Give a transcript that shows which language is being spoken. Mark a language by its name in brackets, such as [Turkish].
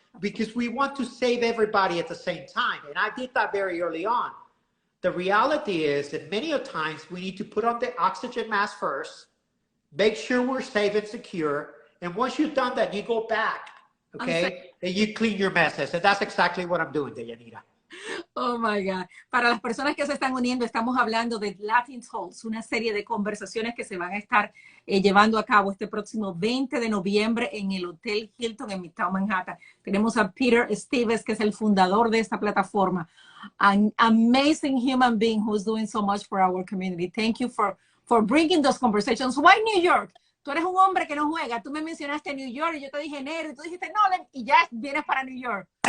[English] because we want to save everybody at the same time. And I did that very early on. The reality is that many of times we need to put on the oxygen mask first, make sure we're safe and secure. And once you've done that, you go back, okay? And you clean your messes. And that's exactly what I'm doing, Deyanira. Oh my God. [Spanish] Para las personas que se están uniendo, estamos hablando de Latintalks, una serie de conversaciones que se van a estar llevando a cabo este próximo 20 de noviembre en el Hotel Hilton en Midtown Manhattan. Tenemos a Peter ESTEVEZ, que es el fundador de esta plataforma. [English] An amazing human being who's doing so much for our community. Thank you for bringing those conversations. Why New York? [Spanish] Tú eres un hombre que no juega. Tú me mencionaste New York y yo te dije enero y tú dijiste no, y ya vienes para New York.